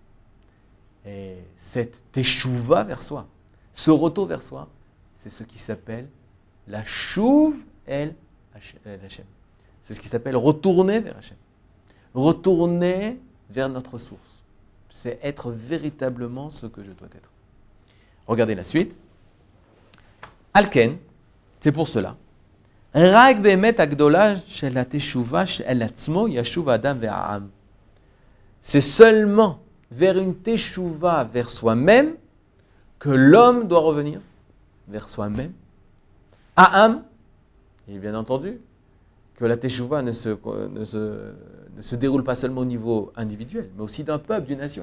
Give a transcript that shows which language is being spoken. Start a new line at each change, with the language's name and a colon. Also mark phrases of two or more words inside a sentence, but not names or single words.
French: Et cette teshuva vers soi, ce retour vers soi, c'est ce qui s'appelle
Hebrew: לשוב אל השם.
French: C'est ce qui s'appelle retourner vers Hashem. Retourner vers notre source. C'est être véritablement ce que je dois être. Regardez la suite. Alken, c'est pour cela.
Hebrew: רק באמת הגדולה של התשובה של עצמו ישוב אדם ועם.
French: C'est seulement vers une teshuva vers soi-même que l'homme doit revenir vers soi-même. A'am, et bien entendu, que la teshuva ne se déroule pas seulement au niveau individuel, mais aussi d'un peuple, d'une nation.